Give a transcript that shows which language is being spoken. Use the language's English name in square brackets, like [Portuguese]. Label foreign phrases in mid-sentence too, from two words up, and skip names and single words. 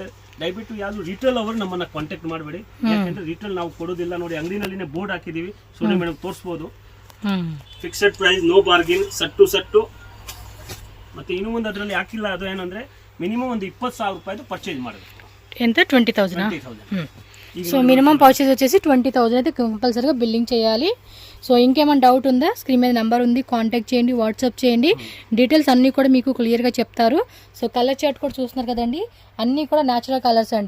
[Kannada] ದಯವಿಟ್ಟು ಯಾರು ರಿಟೇಲ್ ಅವರು ನಮ್ಮನ್ನ ಕಾಂಟ್ಯಾಕ್ಟ್ ಮಾಡಬೇಡಿ. ಯಾಕಂದ್ರೆ ರಿಟೇಲ್ ನಾವು ಕೊಡೋದಿಲ್ಲ. ನೋಡಿ ಅಂಗಡಿನಲ್ಲಿನೇ ಬೋರ್ಡ್ ಹಾಕಿದೀವಿ. ಸೋನಿ ಮೇಡಮ್ ತೋರಿಸಬಹುದು. [English] Fixed price, no bargain, ಸಟ್ಟು ಸಟ್ಟು. [Kannada] ಮತ್ತೆ ಇನ್ನು ಮುಂದೆ ಅದರಲ್ಲಿ ಹಾಕಿಲ್ಲ. ಅದು ಏನಂದ್ರೆ ಮಿನಿಮಮ್ ಒಂದು 20,000 ರೂಪಾಯಿದು ಪರ್ಚೇಸ್ ಮಾಡಬೇಕು. [Telugu] ఎంత 20,000. సో [English] minimum purchase [Telugu] వచ్చేసి 20,000 అయితే కంపల్సరీగా బిల్లింగ్ చేయాలి. సో ఇంకేమైనా డౌట్ ఉందా? స్క్రీన్ మీద నెంబర్ ఉంది, కాంటాక్ట్ చేయండి, వాట్సాప్ చేయండి. డీటెయిల్స్ అన్నీ కూడా మీకు క్లియర్గా చెప్తారు. సో [English] colour chart [Telugu] కూడా చూస్తున్నారు కదండి, అన్నీ కూడా [English] natural colours [Telugu] అండి.